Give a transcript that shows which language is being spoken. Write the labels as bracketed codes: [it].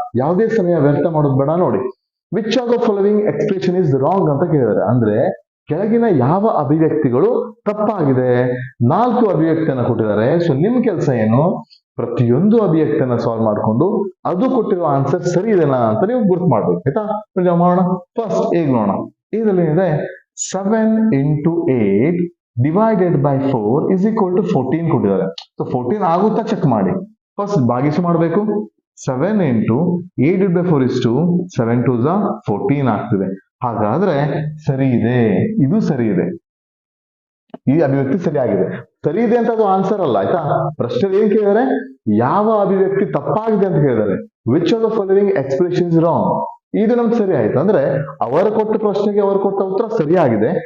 [kn] ಯಾವುದೇ ಸಮಯ ವ್ಯರ್ಥ ಮಾಡೋದು ಬೇಡ. ನೋಡಿ, [en] which of the following expression is wrong [kn] ಅಂತ ಕೇಳಿದ್ದಾರೆ. ಅಂದ್ರೆ ಕೆಳಗಿನ ಯಾವ ಅಭಿವ್ಯಕ್ತಿಗಳು ತಪ್ಪಾಗಿದೆ? 4 ಅಭಿವ್ಯಕ್ತಿಯನ್ನ ಕೊಟ್ಟಿದ್ದಾರೆ. ಸೊ ನಿಮ್ ಕೆಲಸ ಏನು? ಪ್ರತಿಯೊಂದು ಅಭಿವ್ಯಕ್ತಿಯನ್ನ ಸಾಲ್ವ್ ಮಾಡ್ಕೊಂಡು ಅದು ಕೊಟ್ಟಿರೋ ಆನ್ಸರ್ ಸರಿ ಇದೆನಾ ಅಂತ ನೀವು ಗುರ್ತು ಮಾಡ್ಬೇಕು ಆಯ್ತಾ. ಮಾಡೋಣ. ಫಸ್ಟ್ ಹೇಗ್ ನೋಡೋಣ. ಇದರಲ್ಲಿ ಏನಿದೆ? [en] 7 into 8 divided by 4 is equal to 14 [kn] ಕೊಟ್ಟಿದ್ದಾರೆ. ಸೊ 14 ಆಗುತ್ತಾ ಚೆಕ್ ಮಾಡಿ. ಫಸ್ಟ್ ಭಾಗಿಸು ಮಾಡಬೇಕು. [en] 7 into 8 by 4 is 2, 7 2s are 14 [kn] ಆಗ್ತಿದೆ. ಹಾಗಾದ್ರೆ ಸರಿ ಇದೆ, ಇದು ಸರಿ ಇದೆ, ಈ ಅಭಿವ್ಯಕ್ತಿ ಸರಿಯಾಗಿದೆ. ಸರಿ ಇದೆ ಅಂತ ಅದು ಆನ್ಸರ್ ಅಲ್ಲ ಆಯ್ತಾ. ಪ್ರಶ್ನೆ ಏನ್ ಕೇಳಿದರೆ? ಯಾವ ಅಭಿವ್ಯಕ್ತಿ ತಪ್ಪಾಗಿದೆ ಅಂತ ಕೇಳಿದ್ದಾರೆ. [en] Which of the following expression is wrong. [kn] ಇದು ನಮ್ಗೆ ಸರಿ ಆಯ್ತು ಅಂದ್ರೆ ಅವರು ಕೊಟ್ಟ ಪ್ರಶ್ನೆಗೆ ಅವರು ಕೊಟ್ಟ ಉತ್ತರ ಸರಿಯಾಗಿದೆ.